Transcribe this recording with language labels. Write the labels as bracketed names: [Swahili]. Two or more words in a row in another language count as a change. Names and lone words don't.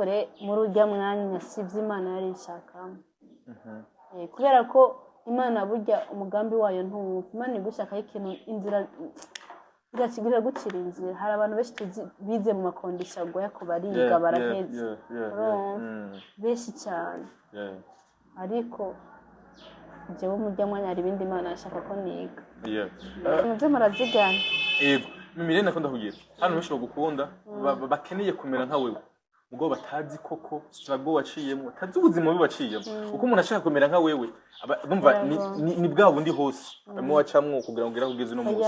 [Rundi] muri urya mwanya sivyo Imana yari ishakamo kubera ko Imana burya umugambi wayo ntuwumva Imana igushakaho ikintu inzira igakigirira gucira inzira hari abantu benshi bize mu makondisyo agoya ko bariga baraheze benshi cyane ariko jewe murya mwanya hari ibindi Imana ashaka ko niga yeah muze murazigana yego mimire nakunda kugira hano benshi bagukunda bakeneye kumera nka wewe ubwo batazi koko struggle waciyemo tazi ubuzima bubaciyemo uko umuntu ashaka kumera nka wewe bumva ni bwa bundi hose bamwe wacamwo kugira ngo ugeze no munsi